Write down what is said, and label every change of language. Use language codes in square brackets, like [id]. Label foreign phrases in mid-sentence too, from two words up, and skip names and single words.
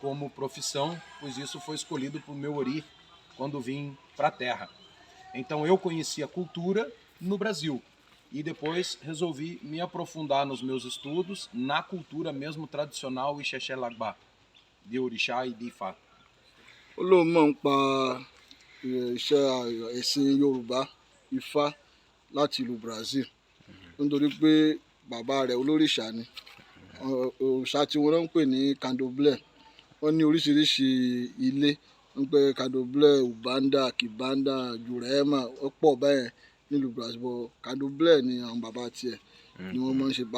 [pt] como profissão, pois isso foi escolhido por meu ori quando vim para a terra. Então eu conheci a cultura no Brasil e depois resolvi me aprofundar nos meus estudos na cultura mesmo tradicional Ixexé Lagbá, de Orixá e de Ifá. [yo] ó lóun mọ̀ ń pa iṣẹ́ ẹ̀sìn Yorùbá Ifá láti ìlú Brazil nítorí pé bàbá rẹ̀ olórìṣà ni. Òrìṣà tí wọ́n ń pè ní Candomblé. Wọ́n ní oríṣiríṣi ilé ń pẹ́ Candomblé, Ubanda, Kibanda, Jurema, ó pọ̀ bẹ́ẹ̀ nílùú Brazil, but Candomblé ni àwọn bàbá tiẹ̀ ni wọ́n máa ń ṣe.